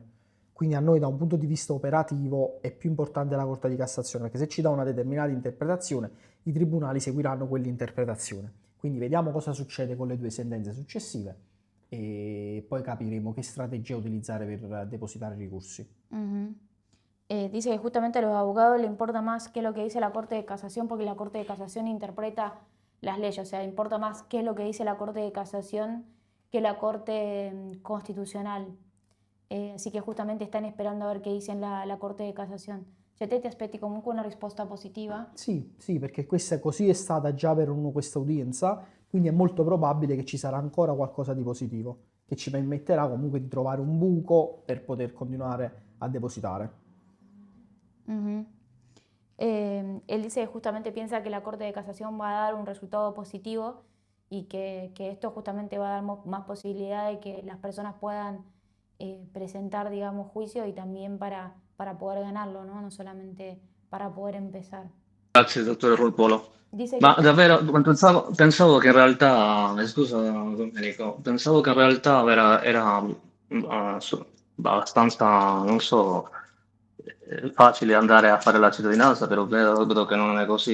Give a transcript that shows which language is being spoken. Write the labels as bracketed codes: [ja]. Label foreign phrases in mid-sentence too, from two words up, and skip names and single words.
[it] Quindi a noi da un punto di vista operativo è più importante la Corte di Cassazione, perché se ci dà una determinata interpretazione, i tribunali seguiranno quell'interpretazione. Quindi vediamo cosa succede con le due sentenze successive e poi capiremo che strategia utilizzare per depositare i ricorsi. [es] Dice que justamente a los abogados le importa más qué es lo que dice la Corte de Casación porque la Corte de Casación interpreta las leyes, o sea, importa más qué es lo que dice la Corte de Casación que la Corte Constitucional. Así che justamente [it] stanno esperando [es] a ver che dice la Corte di Cassazione. [it] Cioè te ti aspetti comunque una risposta positiva? Sì, perché questa così è stata già per questa udienza, quindi è molto probabile che ci sarà ancora qualcosa di positivo. che ci permetterà comunque di trovare un buco per poter continuare a depositare. Ujú. [es] Él dice justamente piensa que la Corte de Casación va a dar un resultado positivo y que esto justamente va a dar más posibilidad de que las personas puedan presentar, digamos, juicio y también para poder ganarlo, ¿no? No solamente para poder empezar. [it] Grazie, dottore Rulpolo. [es] Dice [it] Ma [es] que [it] davvero, pensavo che in realtà, scusa Domenico, pensavo che in realtà era abbastanza, non so, facile andare a fare la cittadinanza, però vedo che non è così.